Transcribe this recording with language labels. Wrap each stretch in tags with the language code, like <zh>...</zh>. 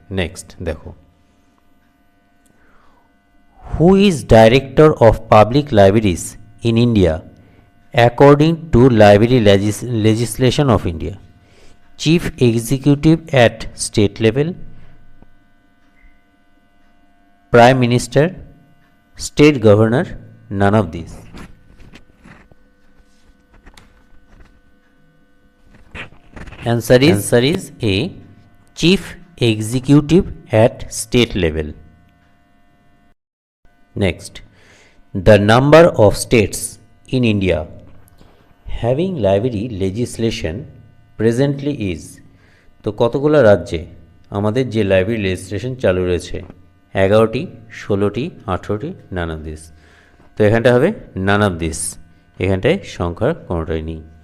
<en>Next দেখো, who is director of public libraries in India according to library legislation of India? Chief executive at state level, prime minister, state governor, none of this. Answer is A, Chief Executive at state level. Next, the number of states in India having library legislation presently is।</en> <bn>তো কতগুলো রাজ্যে আমাদের যে library legislation চালু রয়েছে? 11টি, 16টি, 18টি,</bn> <en>None of this.</en> <bn>তো এখানটা হবে নান অফ দিস, এখানটায় সংখ্যার কোনোটাই নেই।</bn>